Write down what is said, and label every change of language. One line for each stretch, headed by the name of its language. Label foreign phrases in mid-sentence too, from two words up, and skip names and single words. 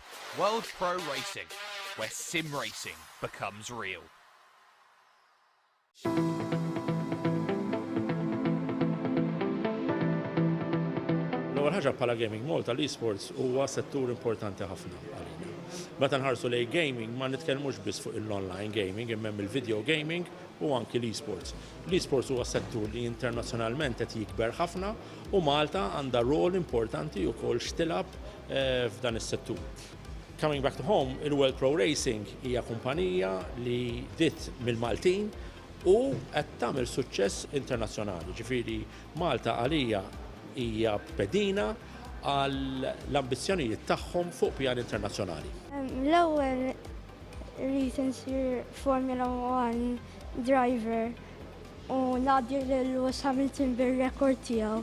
English: World Pro Racing, where sim racing becomes real.
Maltese: L-ewwel ħaġa bħala gaming Malta l-esports huwa settur importanti ħafna għalina. Meta nħarsu lej gaming ma nitkellmux biss fuq il-
English: online gaming
Maltese: imma il-
English: video gaming
Maltese: u anki l-esports. L-esports huwa settur li internazzjonalment qed jikber ħafna u Malta għandha rol importanti wkoll x'tilab f'dan is-settur.
English: Coming back to home,
Maltese: il-World Pro Racing hija kumpanija li dit mill-Maltin u qed tagħmel suċċess internazzjonali. Ġifieri Malta għalija hija pedina għal l-ambizzjonijiet tagħhom fuq pjan internazzjonali. L-ewwel rrid insir Formula 1 driver u ngħaddi lil Lewis Hamilton bir-rekord tiegħu.